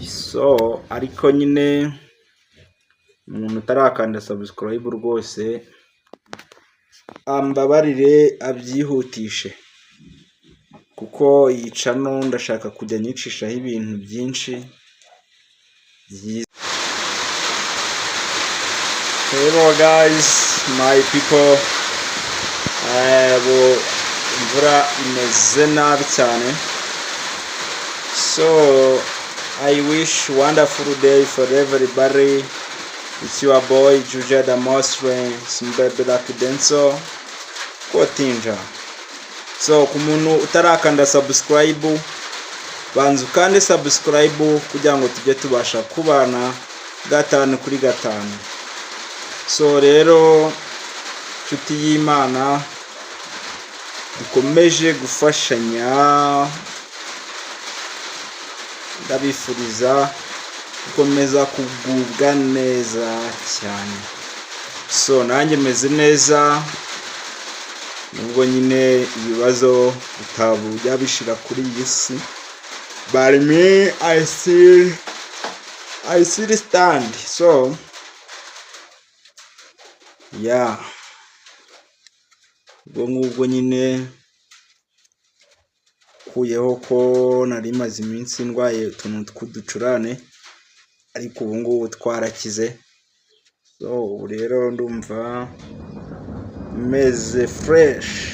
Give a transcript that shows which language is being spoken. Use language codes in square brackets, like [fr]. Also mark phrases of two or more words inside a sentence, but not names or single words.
[rw] ariko nyine umuntu utarakanda subscribe rwose ambabarire abyihutishe, kuko iyi channel ndashaka kujya nyicishaho ibintu byinshi byiza. [en] Hello guys, my people, [rw] imvura imeze nabi cyane, [en] so I wish wonderful day for everybody. It's your boy Juja the Mostre Simbebe Lakidenso Kotinja. [rw] So ku muntu utarakanda subscribe, banza ukande subscribe kugira ngo tujye tubasha kubana gatanu kuri gatanu. So rero nshuti y'Imana, dukomeje gufashanya, ndabifuriza gukomeza kugubwa neza cyane. So nanjye meze neza, nubwo nyine ibibazo bitabujya bishira kuri iyi si, [en] but me I still stand. So yeah, [rw] ubwo nyine kuyeho ko nari maze iminsi ndwaye utuntu tw'uducurane, ariko ubu ngubu twarakize. So rero ndumva meze fresh.